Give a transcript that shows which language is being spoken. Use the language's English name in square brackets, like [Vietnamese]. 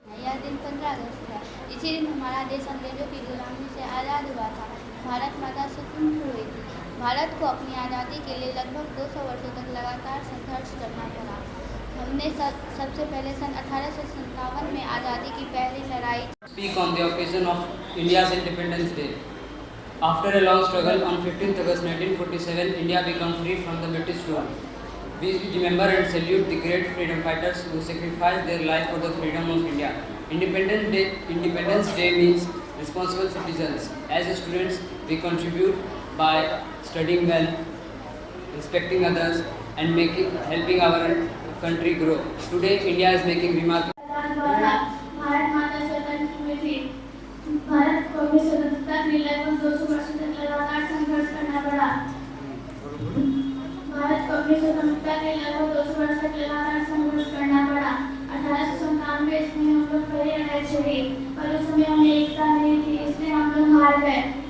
[Hindi] यह दिन 15 अगस्त था। इसी दिन हमारा देश अंग्रेजों की गुलामी से आज़ाद हुआ था। भारत माता स्वतंत्र हुई थी। भारत को अपनी आज़ादी के लिए लगभग 200 वर्षों तक लगातार संघर्ष करना पड़ा। हमने सबसे पहले सन 1857 में आज़ादी की पहली लड़ाई [English] Speak on the occasion of India's Independence Day. After a long struggle, on 15th August 1947, India became free from the British rule. We remember and salute the great freedom fighters who sacrificed their life for the freedom of India. Independence Day means responsible citizens. As students, we contribute by studying well, respecting others, and helping our country grow. Today, India is making remarkable. [Hindi] Bharat माता स्वतंत्र हुई थी। भारत को अपनी स्वतंत्रता के लिए लगभग 200 वर्षों तक लगातार संघर्ष करना पड़ा। भारत को अपनी स्वतंत्रता के लिए लगभग 200 वर्ष तक लगातार संघर्ष करना पड़ा। 1897 ईस्वी में हम लोग पहली लड़ाई छिड़ी, पर उस समय हमें एकता नहीं थी, इसलिए हम लोग हार गए।